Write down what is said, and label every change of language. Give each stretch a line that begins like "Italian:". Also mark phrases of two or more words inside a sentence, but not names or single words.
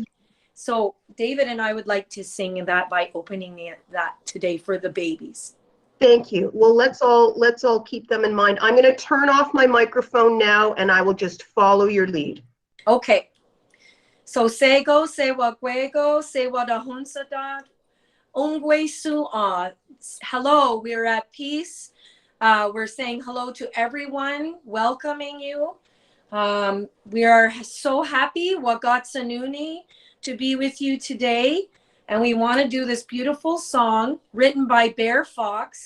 English: So David and I would like to sing that by opening that today for the babies. Thank you. Well, let's all keep them in mind. I'm going to turn off my microphone now, and I will just follow your lead. Okay. So sego,
Mohawk: sewa gwego, sewa da hunsadad, ongwe su.
English: Hello, we're at peace. We're saying hello to everyone, welcoming you. We are so happy, Wagatsanuni, to be with you today. And we want to do this beautiful song written by Bear Fox.